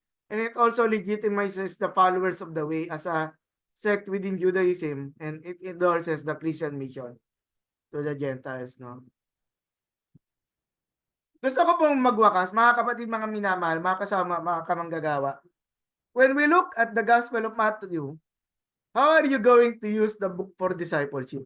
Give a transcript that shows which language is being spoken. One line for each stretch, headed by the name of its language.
English: And it also legitimizes the followers of the way as a sect within Judaism, and it endorses the Christian mission to the Gentiles, no?
Filipino: Gusto ko pong magwakas, mga kapatid, mga minamahal, mga kasama, mga kamanggagawa.
English: When we look at the Gospel of Matthew, how are you going to use the book for discipleship?